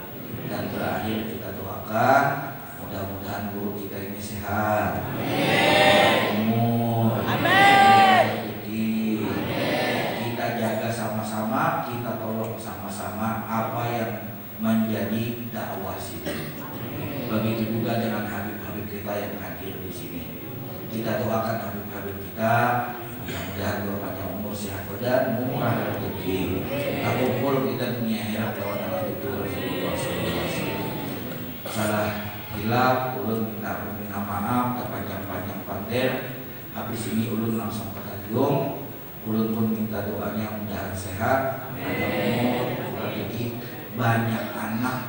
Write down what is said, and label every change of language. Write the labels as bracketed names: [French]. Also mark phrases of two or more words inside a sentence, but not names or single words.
[Banjar] Dan terakhir kita doakan mudah-mudahan guru kita ini sehat, umur, rezeki. Kita jaga sama-sama, kita tolong sama-sama apa yang menjadi dakwah sini. Begitu juga dengan habib-habib kita yang hadir di sini. Kita doakan habib-habib kita, mudah-mudahan berpanjang umur, sehat badan, murah rezeki. Kita kumpul kita dunia akhirat lawan anak itu Rasulullah SAW. Salah hilaf, ulun minta maaf, terpanjang-panjang panter. Habis ini ulun langsung ke Tanjung. Ulun pun minta doanya mudahan sehat, panjang umur, rezeki, banyak anak.